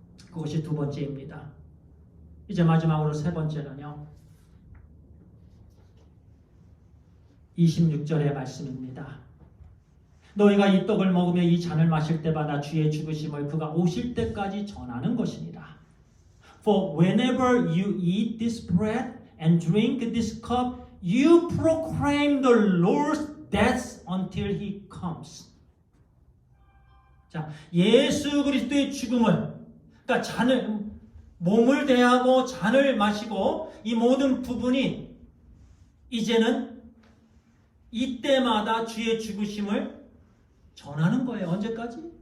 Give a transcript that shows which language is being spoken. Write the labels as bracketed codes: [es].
[ko] 그것이 두 번째입니다. 이제 마지막으로 세 번째는요. 26절의 말씀입니다. 너희가 이 떡을 먹으며 이 잔을 마실 때마다 주의 죽으심을 그가 오실 때까지 전하는 것이니라. [en] For whenever you eat this bread and drink this cup, you proclaim the Lord's death until He comes. [ko] 자, 예수 그리스도의 죽음을, 그러니까 잔을, 몸을 대하고 잔을 마시고 이 모든 부분이 이제는 이때마다 주의 죽으심을 전하는 거예요. 언제까지?